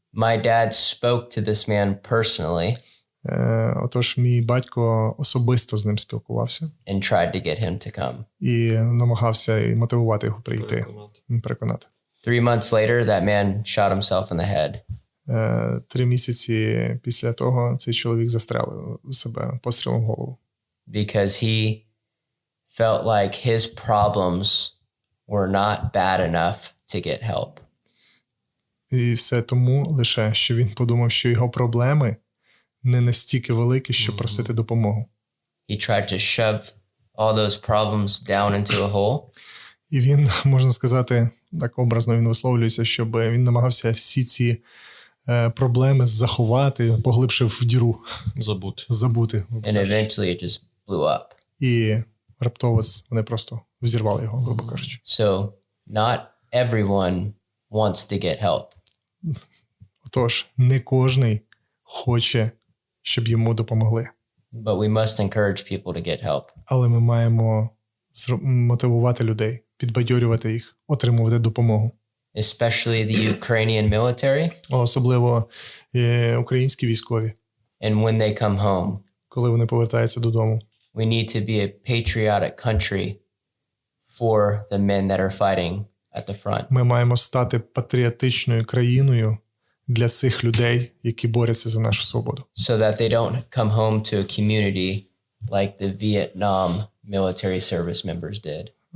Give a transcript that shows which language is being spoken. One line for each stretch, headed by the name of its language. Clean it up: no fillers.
English: My dad spoke to this man personally.
Ukrainian: Отож, мій батько особисто з ним спілкувався.
English: And tried to get him to come.
Ukrainian: І намагався і мотивувати його прийти, переконати.
English: 3 months later, that man shot himself in the head.
Ukrainian: 3 місяці після того цей чоловік застрелив себе пострілом в голову.
English: Because he felt like his problems were not bad enough to get help.
Ukrainian: І все тому лише, що він подумав, що його проблеми не настільки великі, щоб просити допомогу. He tried to shove all those problems down into a hole. І він, можна сказати, так образно він висловлюється, щоб він намагався всі ці проблеми заховати, поглибше в діру. Забути.
English: And eventually it just blew up.
Ukrainian: І раптово вони просто взірвали його, грубо кажучи.
English: So not everyone wants to get help.
Ukrainian: Отож, не кожний хоче, щоб йому допомогли.
English: But we must encourage people to get help.
Ukrainian: Але ми маємо мотивувати людей, підбадьорювати їх, отримувати допомогу.
English: Especially the Ukrainian military.
Ukrainian: Особливо українські військові.
English: And when they come home.
Ukrainian: Коли вони повертаються додому.
English: we need to be a patriotic country for the men that are fighting at the front.
Ukrainian: Ми маємо стати патріотичною країною для цих людей, які борються за нашу свободу.
English: So that they don't come home to a community like the Vietnam military service members did.